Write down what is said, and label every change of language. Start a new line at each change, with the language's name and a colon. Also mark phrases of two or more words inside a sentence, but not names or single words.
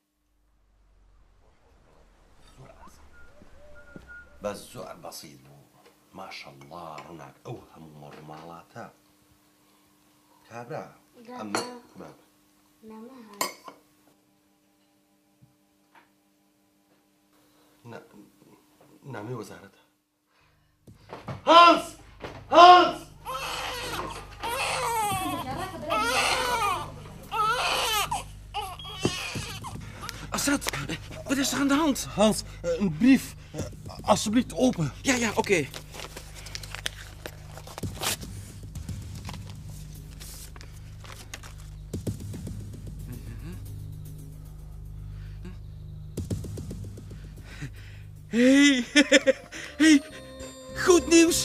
Central Kurdish: زۆر ئاسان بەس زۆر بەسیط بوو ماشەڵڵا ڕووناک ئەو هەموو مەڕماڵاتە کابرا ئەمە نامەی وەزارەتە هانس!
Dutch: Assad, wat is er aan de hand? Hans, een brief. Alsjeblieft open. Ja, oké. Hey, goed nieuws.